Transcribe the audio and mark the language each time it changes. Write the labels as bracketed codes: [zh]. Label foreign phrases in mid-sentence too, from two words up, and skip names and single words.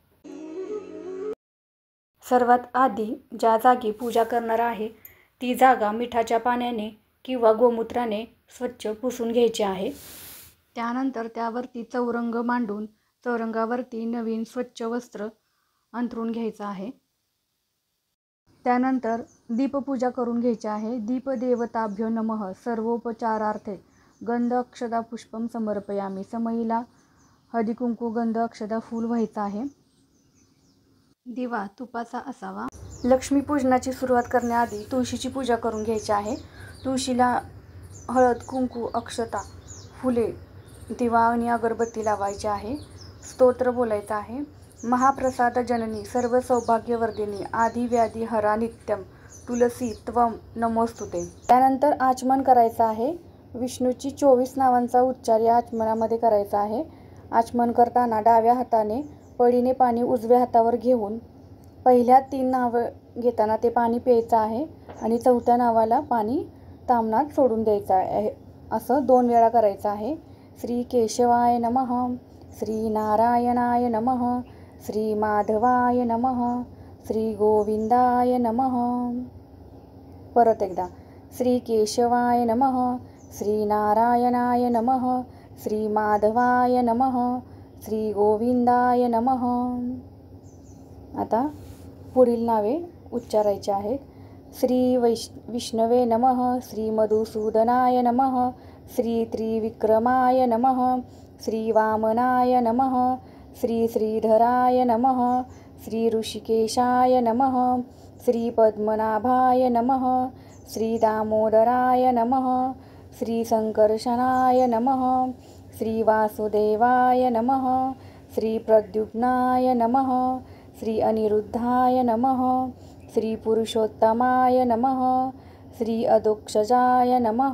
[mr] सर्वात आधी ज्या जागी पूजा करणार आहे ती जागा मिठाच्या पाण्याने किंवा गोमूत्राने स्वच्छ पुसून घ्यायची आहे. त्यानंतर त्यावरती चौरंग मांडून चौरंगावरती नवीन स्वच्छ वस्त्र अंथरून घ्यायचं आहे. त्यानंतर दीपपूजा करून घ्यायची आहे. [sa] दीपदेवताभ्यो नमः सर्वोपचारार्थे गंध अक्षदा पुष्पम समर्पयामी. [mr] समईला हळदी कुंकू, गंध, अक्षदा, फूल व्हायचं आहे. दिवा तुपाचा असावा. लक्ष्मीपूजनाची सुरुवात करण्याआधी तुळशीची पूजा करून घ्यायची आहे. तुळशीला हळद, कुंकू, अक्षता, फुले, दिवा आणि अगरबत्ती लावायची आहे. स्तोत्र बोलायचं आहे. [sa] महाप्रसाद जननी सर्व सौभाग्यवर्धिनी आदि व्याधी हरा नित्यम तुलसी त्वम नमोस्तुते. [mr] त्यानंतर आचमन करायचं आहे. विष्णूची 24 नावांचा उच्चार या आचमनामध्ये करायचा आहे. आचमन करताना डाव्या हाताने पळीने पाणी उजव्या हातावर घेऊन पहिल्या 3 नावं घेताना ते पाणी प्यायचं आहे आणि 4थ्या नावाला पाणी तामनात सोडून द्यायचं आहे. असं 2 वेळा करायचं आहे. [sa] श्री केशवाय नमः, श्री नारायणाय नमः, श्री माधवाय नमः, श्री गोविंदाय नमः. परत एकदा श्री केशवाय नमः, श्री नारायणाय नमः, श्री माधवाय नमः, श्री गोविंदाय नमः. [mr] आता पुढील नावे उच्चारायची आहेत. [sa] श्री विष्णवे नमः, श्री मधुसूदनाय नमः, श्री त्रिविक्रमाय नमः, श्री वामनाय नमः, श्री श्रीधराय नमः, श्री ऋषिकेशाय नमः, श्री पद्मनाभाय नमः, श्री दामोदराय नमः, श्री संकर्षणाय नमः, श्री वासुदेवाय नमः, श्री प्रद्युम्नाय नमः, श्री अनिरुद्धाय नमः, श्री पुरुषोत्तमाय नमः, श्री अधोक्षजाय नमः.